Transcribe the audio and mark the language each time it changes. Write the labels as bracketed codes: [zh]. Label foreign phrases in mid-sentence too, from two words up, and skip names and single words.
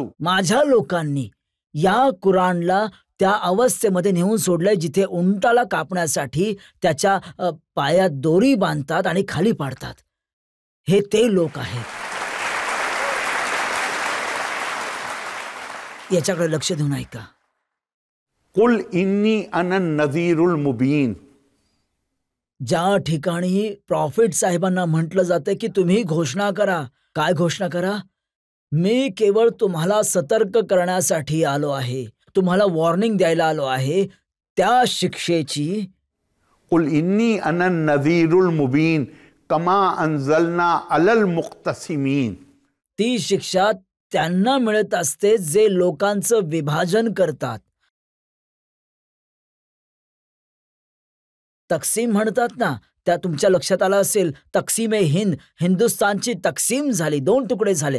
[mr] माझ्या लोकांनी या कुराणला त्या अवस्थेमध्ये नेऊन सोडलंय जिथे उंटाला कापण्यासाठी त्याच्या पायात दोरी बांधतात आणि खाली पाडतात. हे ते लोक आहेत. याच्याकडे लक्ष देऊन ऐका. [ar] قل إني أنا النذير المبين. [mr] ज्या ठिकाणी प्रॉफिट साहेबांना म्हटलं जातं की तुम्ही घोषणा करा. काय घोषणा करा? मी केवळ तुम्हाला सतर्क करण्यासाठी आलो आहे, तुम्हाला वॉर्निंग द्यायला आलो आहे. त्या शिक्षेची [ar] قل إني أنا النذير المبين كما أنزلنا على المقتسمين. [mr] ती शिक्षा त्यांना मिळत असते जे लोकांचं विभाजन करतात. तक्सीम म्हणतात ना, त्या तुमच्या लक्षात आलं असेल. [ur] تقسیم ہند, [mr] हिंदुस्थानची तक्सीम झाली, 2 तुकडे झाले.